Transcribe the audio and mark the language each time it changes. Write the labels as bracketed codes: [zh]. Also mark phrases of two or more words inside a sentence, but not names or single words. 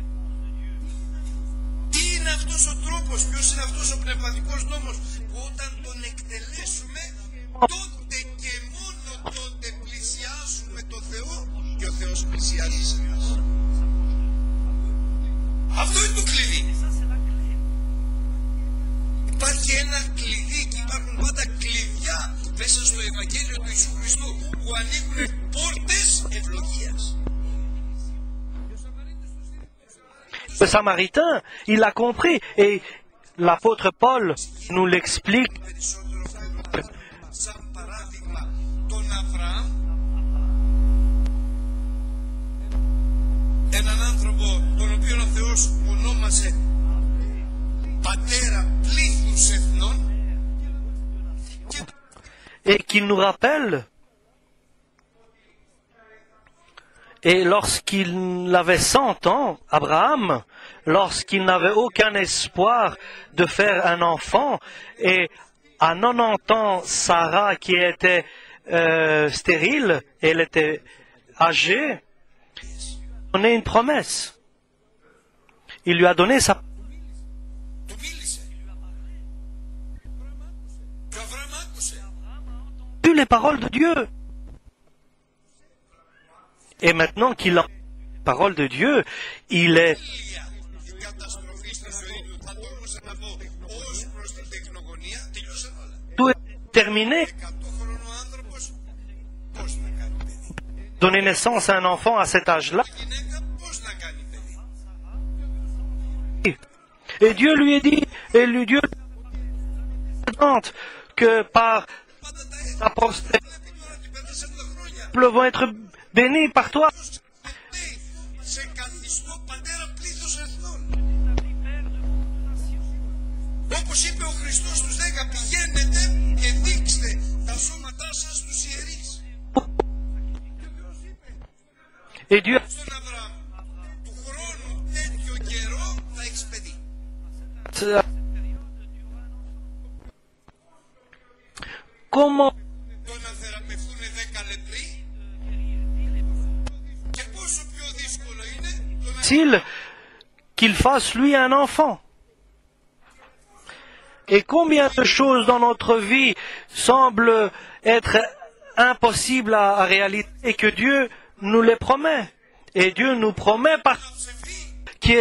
[el] Τι είναι αυτός ο τρόπος, ποιος είναι αυτός ο πνευματικός νόμος που όταν τον εκτελέσουμε τότε και μόνο τότε πλησιάζουμε το Θεό και ο Θεός πλησιάζει σε μας. Αυτό είναι το κλειδί. Υπάρχει ένα κλειδί και υπάρχουν πάντα κλειδιά μέσα στο Ευαγγέλιο του Ιησού Χριστού που ανοίγουν πόρτες ευλογίας. [fr] Le Samaritain, il a compris et l'apôtre Paul nous l'explique. [el] Σαν παράδειγμα τον Αβραάμ, έναν άνθρωπο τον οποίο ο Θεός ονόμασε πατέρα πλήθους εθνών [fr] Et qu'il nous rappelle, et lorsqu'il avait 100 ans, Abraham, lorsqu'il n'avait aucun espoir de faire un enfant, et à 90 ans, Sarah, qui était stérile, elle était âgée, il lui a donné une promesse. Il lui a donné sa [el] του μίλησε. Και ο Αβραάμ άκουσε. [fr] les paroles de Dieu. Et maintenant qu'il a les paroles de Dieu, il est [el] Η καταστροφή στη ζωή του θα μπορούσα να πω ως προς την τεκνογωνία τελειώσαν όλα. [fr] tout est terminé. [el] 100χρονο άνθρωπος πώς να κάνει παιδί. [fr] Donner naissance à un enfant à cet âge-là. [el] Γυναίκα πώς να κάνει παιδί. [fr] Et Dieu lui a dit, et Dieu lui demande que par [el] Πάντα τα [fr] ta postérité [el] βλέπει τώρα ότι πέρασαν τα χρόνια. [fr] vont être bénis par toi. [el] Λέει, σε καθιστώ πατέρα πλήθους εθνών. Όπως είπε ο Χριστός στους 10, πηγαίνετε και δείξτε τα σώματά σας στους ιερείς. [fr] Et Dieu, [el] Στον Αβραάμ, του χρόνου τέτοιο καιρό θα έχεις παιδί. [fr] comment [el] Το να θεραπευτούν 10 λεπροί και πόσο πιο δύσκολο είναι το να [fr] est-il qu'il fasse lui un enfant? Et combien de choses dans notre vie semblent être impossibles à réaliser et que Dieu nous les promet. Et Dieu nous promet par [el] ψευδεί.